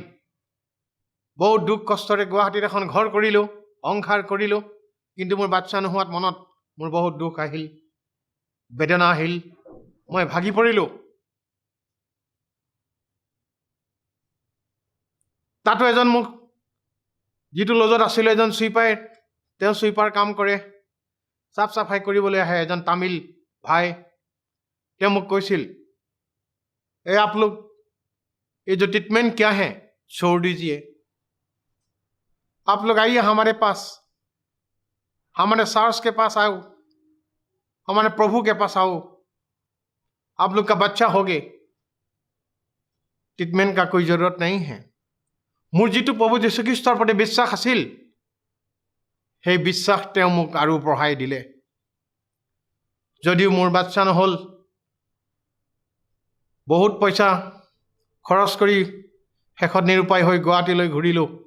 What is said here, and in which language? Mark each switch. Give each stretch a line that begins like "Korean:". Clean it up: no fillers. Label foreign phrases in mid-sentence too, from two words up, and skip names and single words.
Assamese: বহুত দুখ কষ্টৰে গুৱাহাটীত এখন ঘৰ কৰিলোঁ, সংসাৰ কৰিলোঁ, কিন্তু মোৰ বাচ্চা নোহোৱাত মনত মোৰ বহুত দুখ আহিল, বেদনা আহিল, মই ভাগি পৰিলোঁ। তাতো এজন মোক যিটো লজত আছিলোঁ, এজন চুইপাৰে, তেওঁ চুইপাৰ কাম কৰে, চাফ চাফাই কৰিবলৈ আহে, এজন তামিল ভাই। তেওঁ মোক কৈছিল,
Hindi: आप लोग ये जो ट्रीटमेंट क्या है छोड़ दीजिए, आप लोग आइए हमारे पास, हमारे सार्स के पास आओ, हमारे प्रभु के पास आओ, आप लोग का बच्चा होगे, ट्रीटमेंट का कोई जरूरत नहीं है।
Assamese: মোৰ যিটো প্ৰভু যীশুখ্ৰীষ্টৰ প্ৰতি বিশ্বাস আছিল, সেই বিশ্বাস তেওঁ মোক আৰু বঢ়াই দিলে। যদিও মোৰ বাচ্চা নহ'ল, বহুত পইচা খৰচ কৰি শেষত নিৰুপায় হৈ গুৱাহাটীলৈ ঘূৰিলোঁ।